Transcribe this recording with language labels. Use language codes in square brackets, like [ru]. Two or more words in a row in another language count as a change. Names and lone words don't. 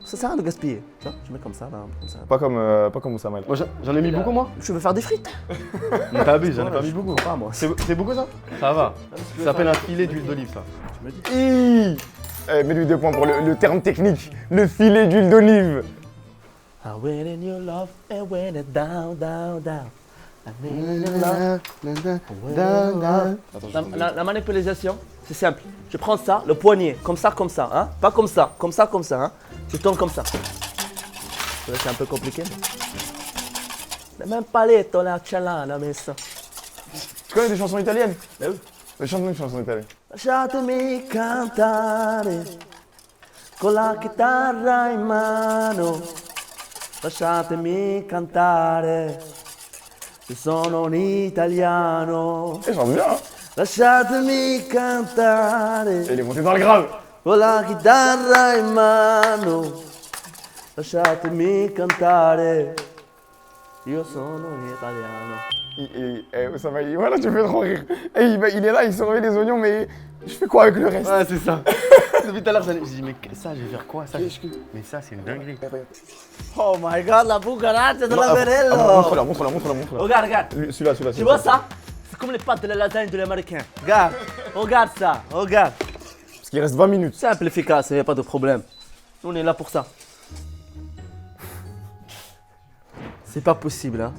[fr] Ça sert à rien de gaspiller. Tu vois, tu mets comme ça, là, comme ça. Pas comme Oussama. Moi, j'en ai mis beaucoup, moi. Tu veux faire des frites? Non, t'abuses, j'en ai Ouais, pas mis je beaucoup. comprends pas, moi. C'est beaucoup, ça? Ça va. Ça s'appelle un filet d'huile d'olive, ça. Tu me dis. Mets-lui 2 points pour le terme technique. Le filet d'huile d'olive. [en] I went in your love and went it down, down, down. I went in your love. [fr] La manipulation, c'est simple. Je prends ça, le poignet, comme ça, hein. Pas comme ça, hein. Tu tournes comme ça. C'est un peu compliqué. Mais même pas les la chalana, mais ça. Tu connais des chansons italiennes? Bah oui. Chante une chanson italienne. [it] Lasciatemi cantare con la chitarra in mano. Lasciatemi cantare. Io sono un italiano. [fr] Elle chante bien, hein? [it] Lasciatemi cantare [fr] Elle est montée dans le grave. [it] con la chitarra in mano. Lasciatemi cantare. Io sono un italiano. [fr] Oussama, voilà, tu me fais trop rire. Il est là, il surveille les oignons, mais je fais quoi avec le reste? Ouais, c'est ça. Depuis tout à l'heure, je dis, mais ça, je vais faire quoi ça? Mais ça, c'est une dinguerie. [en] Oh my god, la bucaraccia de la Verello. [fr] Montre-la. Regarde. Celui-là. Tu vois ça? C'est comme les pâtes de la lasagne de l'américain. Regarde ça, regarde. Parce qu'il reste 20 minutes. Simple, efficace, il n'y a pas de problème. Nous, on est là pour ça. C'est pas possible, hein.